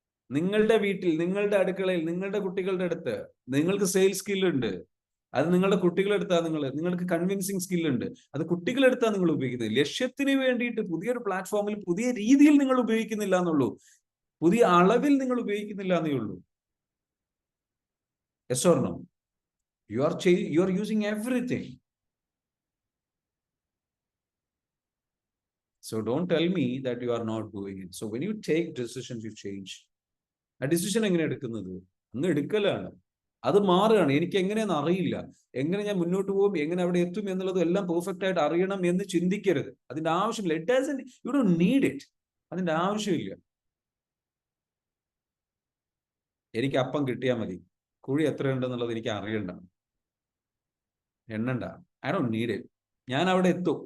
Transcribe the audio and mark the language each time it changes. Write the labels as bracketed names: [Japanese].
[Malayalam] നിങ്ങളുടെ വീട്ടിൽ, നിങ്ങളുടെ അടുക്കളയിൽ, നിങ്ങളുടെ കുട്ടികളുടെ അടുത്ത് നിങ്ങൾക്ക് സെയിൽസ് സ്കില്ലുണ്ട്. അത് നിങ്ങളുടെ കുട്ടികളെടുത്താൽ നിങ്ങൾക്ക് കൺവിൻസിങ് സ്കില്ലുണ്ട്. അത് കുട്ടികളെടുത്താൽ നിങ്ങൾ ഉപയോഗിക്കുന്നത്. ലക്ഷ്യത്തിന് വേണ്ടിയിട്ട് പുതിയൊരു പ്ലാറ്റ്ഫോമിൽ പുതിയ രീതിയിൽ നിങ്ങൾ ഉപയോഗിക്കുന്നില്ല എന്നുള്ളൂ. പുതിയ അളവിൽ നിങ്ങൾ ഉപയോഗിക്കുന്നില്ല എന്നേ ഉള്ളൂ. [English] Yes or no? You are using everything. So don't tell me that you are not doing it. So when you take decisions, you change. [Malayalam] ആ ഡിസിഷൻ എങ്ങനെ എടുക്കുന്നത്? അങ്ങ് എടുക്കലാണ്. അത് മാറുകയാണ്. എനിക്ക് എങ്ങനെയാണെന്ന് അറിയില്ല, എങ്ങനെ ഞാൻ മുന്നോട്ട് പോകും, എങ്ങനെ അവിടെ എത്തും എന്നുള്ളത് എല്ലാം പെർഫെക്റ്റ് ആയിട്ട് അറിയണം എന്ന് ചിന്തിക്കരുത്. അതിന്റെ ആവശ്യമില്ല. [English] You don't need it. [Malayalam] അതിന്റെ ആവശ്യമില്ല. എനിക്ക് അപ്പം കിട്ടിയാൽ മതി, കുഴി എത്രയുണ്ടെന്നുള്ളത് എനിക്ക് അറിയണ്ട, എണ്ണണ്ട. [English] I don't need it. [Malayalam] ഞാൻ അവിടെ എത്തും.